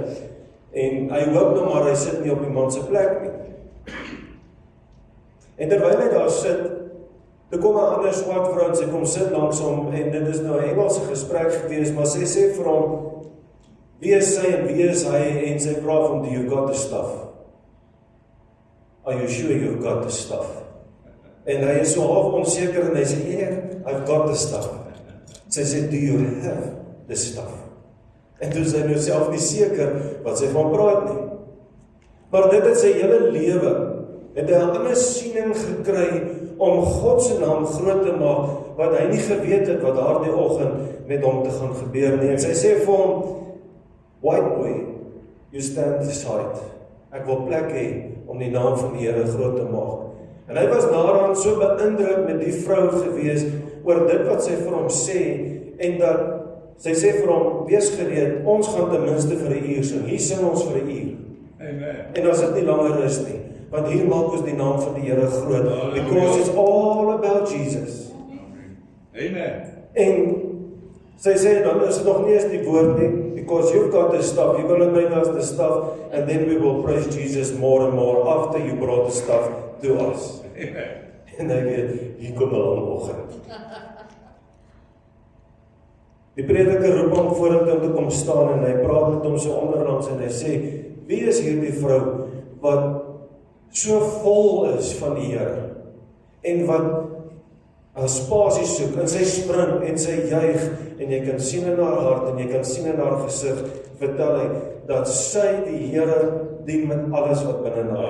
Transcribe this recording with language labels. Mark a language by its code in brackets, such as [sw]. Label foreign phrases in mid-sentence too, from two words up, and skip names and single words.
[af] En hy hoop nou maar hy sit nie op die man se plek nie. En terwyl hy daar sit, toe kom 'n ander swart vrou en sy kom sit langs hom, en dit is nou 'n Engelse gesprek gewees, maar sy sê vir hom, wie is sy en wie is hy, en sy vra vir hom, [en] do you got the stuff? Are you sure you've got the stuff? [af] En hy is so half onseker en hy sê, [en] yeah, I've got the stuff. [af] Sy sê, [en] do you have the stuff? [af] En toe is hy nou self nie seker wat sy van praat nie. Maar dit het sy hele lewe, het hy 'n ander siening gekry om God se naam groot te maak, wat hy nie geweet het wat daardie oggend met hom te gaan gebeur nie. En sy sê vir hom, [en] white boy, you stand aside. [af] Ek wil plek hê om die naam van die Here groot te maak. En hy was daaraan so beïndruk met die vrou gewees oor dit wat sy vir hom sê, en dat sy sê vir hom, wees gereed, ons gaan ten minste vir 'n uur sing. Hier sing ons vir 'n uur. Amen. En as dit nie langer is nie, want hier maak ons die naam van die Here groot, [en] because it's all about Jesus. [af] Amen. En sy sê, dan is dit nog nie eens die woord nie, [en] because you've got the stuff, you're going to bring us the stuff, and then we will praise Jesus more and more after you brought the stuff to us. [af] Amen. En hy weet, hier kom 'n lang oggend. Die prediker roep hom vorentoe om te kom staan, en hy praat met hom so onderlangs, en hy sê, wie is hierdie vrou, wat so vol is van die Here, en wat haar spasie soek, en sy spring, en sy juig, en jy kan sien in haar hart, en jy kan sien in haar gesig, vertel hy, dat sy die Here dien met alles wat binne haar.